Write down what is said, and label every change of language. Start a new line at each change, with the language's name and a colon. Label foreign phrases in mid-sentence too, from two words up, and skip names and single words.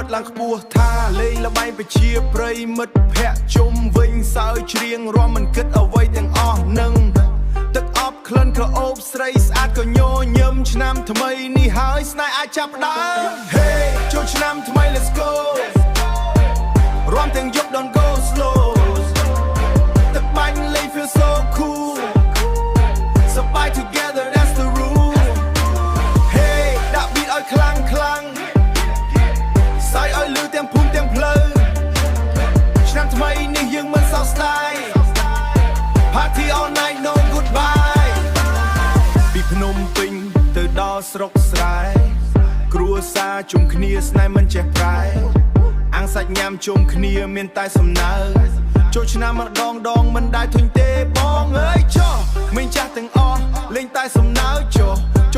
Khmer: ឡើងខ្ពស់ថាលេងល្បែងប្រជាប្រិយមិត្តភ័ក្តិជុំវិញសើចច្រៀងរាំមិនគិតអ្វីទាំងអស់នឹងទឹកអប់ក្លិនក្រអូបស្រីស្អាតក៏ញញឹមឆ្នាំថ្មីនេះហើយស្នេហ៍អាចចាប់ដើម Hey ចូលឆ្នាំថ្មី
English: Let's go
Khmer: រាំទាំងយប់
English: Don't go slow
Khmer: ទឹកបាញ់លេង
English: feel so cool
Khmer: សប្បាយ
English: together that's the rule
Khmer: Hey ដាក់ beat ឲ្យខ្លាំង សើចឲ្យលឺទាំងភូមិទាំងផ្លូវឆ្នាំថ្មីនេះយើងមិនសោកស្ដាយ
English: Party all night no goodbye
Khmer: ពីភ្នំពេញទៅដល់ស្រុកស្រែគ្រួសារជុំគ្នាស្នេហ៍មិនចេះប្រែអាំងសា ច់ញ៉ាំជុំគ្នាមានតែសំណើចូលឆ្នាំម្ដងមិនដែលធុញទេបងអើយចុះមិញចាស់ទាំងអស់លេងតែសំណើចុះចូល